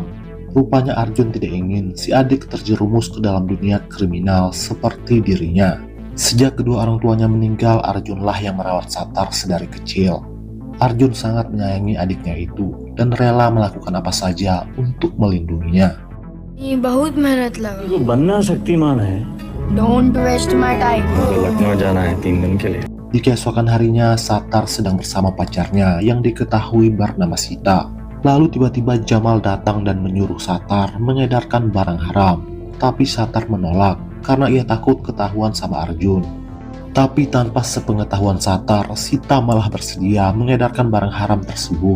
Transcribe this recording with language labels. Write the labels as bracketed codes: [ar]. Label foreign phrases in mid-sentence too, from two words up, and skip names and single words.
[id] Rupanya Arjun tidak ingin si adik terjerumus ke dalam dunia kriminal seperti dirinya. Sejak kedua orang tuanya meninggal, Arjunlah yang merawat Satar sedari kecil. Arjun sangat menyayangi adiknya itu dan rela melakukan apa saja untuk melindunginya. [hi] ये बहुत मेहनत लगा। तो बनना शक्तिमान है। [en] Don't waste my time. [hi] मुझे लखनऊ जाना है 3 दिन के लिए। [id] Di keesokan harinya, Satar sedang bersama pacarnya yang diketahui bernama Sita. Lalu tiba-tiba Jamal datang dan menyuruh Satar mengedarkan barang haram. Tapi Satar menolak karena ia takut ketahuan sama Arjun. Tapi tanpa sepengetahuan Satar, Sita malah bersedia mengedarkan barang haram tersebut.